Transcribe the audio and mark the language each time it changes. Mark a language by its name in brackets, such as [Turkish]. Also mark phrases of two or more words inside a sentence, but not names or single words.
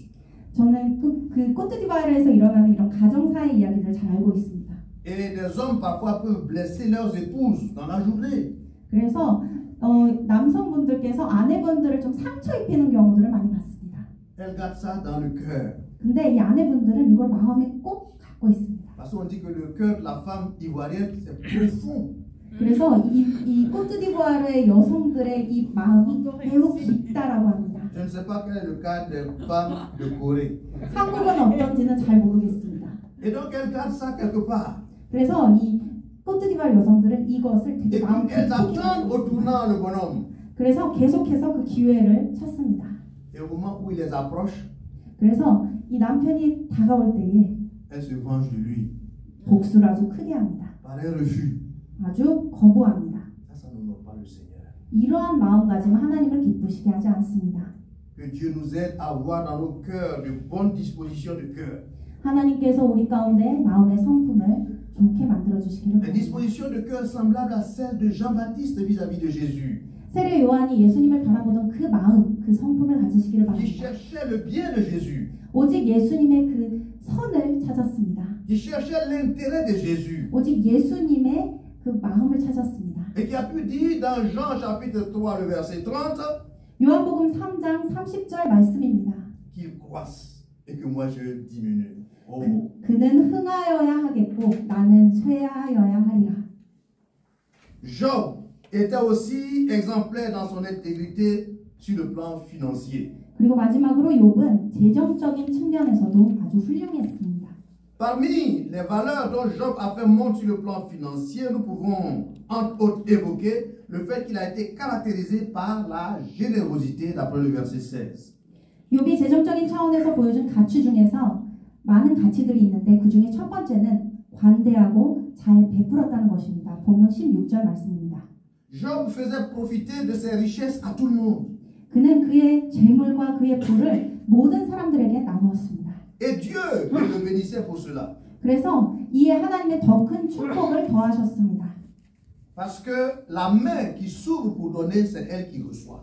[Korean] 저는 그 코트디부아르에서 일어나는 이런 가정사의 이야기들을 잘 알고 있습니다. [French] Et des hommes parfois peuvent blesser leurs épouses dans la journée. [Korean] 그래서 남성분들께서 아내분들을 좀 상처 입히는 경우들을 많이 봤습니다. [French] Elles gardent ça dans le cœur. [Korean] 근데 이 아내분들은 이걸 마음에 꼭 갖고 있습니다. [French] Parce qu'on dit que le cœur de la femme ivoirienne, c'est profond. [Korean] 그래서 이 코트디부아르의 여성들의 이 마음이 매우 깊다라고 합니다. [French] Je ne sais pas quel est le cas des femmes de Corée. [Korean] 한국은 어떤지는 잘 모르겠습니다. [French] Et donc elles gardent ça quelque part. [Korean] 그래서 이 코트디부아르 여성들은 이것을 되게 [French] Et [Korean] 마음 [French] puis elles [Korean] 깊게 [French] attendent au [Korean] 갖고 있습니다. [French] tournant le bonhomme. [Korean] 그래서 계속해서 그 기회를 찾습니다. [French] Et au moment où il les approche, [Korean] 그래서 이 남편이 다가올 때에 [French] elles se vengent de lui [Korean] 복수를 아주 크게 합니다. [French] par un refus. [Korean] 아주 거부합니다. [French] Ça n'honore pas le Seigneur. [Korean] 이러한 마음가짐은 하나님을 기쁘시게 하지 않습니다. [French] Que Dieu nous aide à avoir dans nos cœurs de bonnes dispositions de cœur. [Korean] 하나님께서 우리 가운데 마음의 성품을 좋게 만들어 주시기를 [French] Des [Korean] 바랍니다. [French] dispositions de cœur semblables à celles de Jean-Baptiste vis-à-vis de Jésus, [Korean] 세례 요한이 예수님을 바라보던 그 마음, 그 성품을 가지시기를 [French] qui [Korean] 바랍니다. [French] cherchait le bien de Jésus, [Korean] 오직 예수님의 그 선을 찾았습니다. [French] qui cherchait l'intérêt de Jésus, [Korean] 오직 예수님의 그 마음을 찾았습니다. [French] et qui a pu dire dans Jean chapitre 3, le verset 30, [Korean] 요한복음 3장 30절 말씀입니다. [French] qu'il croisse et que moi je diminue. Oh. [Korean] 그는 흥하여야 하겠고 나는 쇠하여야 하리라. [French] Job était aussi exemplaire dans son intégrité sur le plan financier. [Korean] 그리고 마지막으로 욥은 재정적인 측면에서도 아주 훌륭했습니다. [French] Parmi les valeurs dont Job a fait montre sur le plan financier, nous pouvons entre autres évoquer le fait qu'il a été caractérisé par la générosité d'après le verset 16. [Korean] 욥이 재정적인 차원에서 보여준 가치 중에서 많은 가치들이 있는데 그 중에 첫 번째는 관대하고 잘 베풀었다는 것입니다. 본문 16절 말씀입니다. [French] Job faisait profiter de ses richesses à tout le monde. [Korean] 그는 그의 재물과 그의 부를 모든 사람들에게 나누었습니다. [French] Et Dieu le bénissait pour cela. [Korean] 그래서 이에 하나님의 더 큰 축복을 더하셨습니다. [French] Parce que la main qui s'ouvre pour donner, c'est elle qui reçoit.